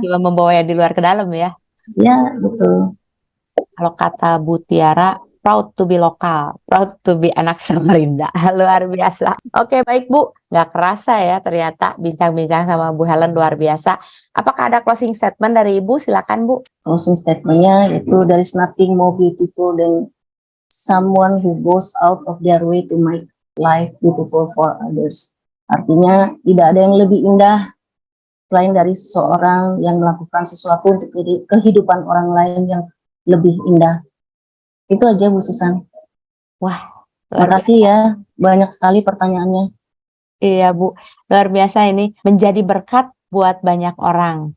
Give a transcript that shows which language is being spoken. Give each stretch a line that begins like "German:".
Indonesian: cuma membawa yang di luar ke dalam ya. ya betul. Kalau kata Bu Tiara,
English: proud to be lokal, proud to be
Indonesian: anak Samarinda. Luar biasa. Oke, baik Bu. Nggak kerasa ya ternyata bincang-bincang sama Bu Helen luar biasa. Apakah ada closing statement dari Ibu? Silakan Bu.
English: Closing statement-nya itu, there is nothing more beautiful than someone who goes out of their way to make life beautiful for others.
Indonesian: Artinya tidak ada yang lebih indah selain dari seseorang yang melakukan sesuatu untuk kehidupan orang lain yang lebih indah. Itu aja Bu Susan. Wah, Terima luar kasih ya, banyak sekali pertanyaannya. Iya Bu, luar biasa ini menjadi berkat buat banyak orang.